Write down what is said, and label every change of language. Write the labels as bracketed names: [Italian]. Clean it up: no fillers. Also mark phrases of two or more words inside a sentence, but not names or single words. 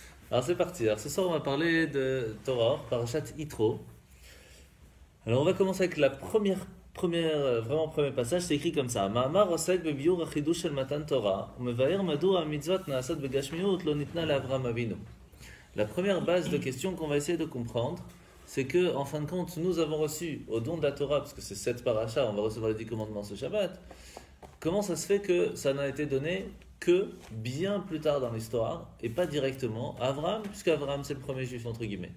[French] Alors c'est parti. Alors ce soir on va parler de Torah, Parashat Yitro. Alors on va commencer avec la vraiment premier passage. C'est écrit comme ça. [Hebrew] מאמר עוסק בביאור החידוש של מתן תורה, ומבאר מדוע מצוות נעשות בגשמיות לא ניתנה לאברהם אבינו. [French] La première base de question qu'on va essayer de comprendre, c'est que en fin de compte, nous avons reçu au don de la Torah, parce que c'est 7 parachas, on va recevoir les 10 commandements ce Shabbat. Comment ça se fait que ça n'a été donné que bien plus tard dans l'histoire et pas directement à Abraham, puisque Abraham c'est le premier juif entre guillemets.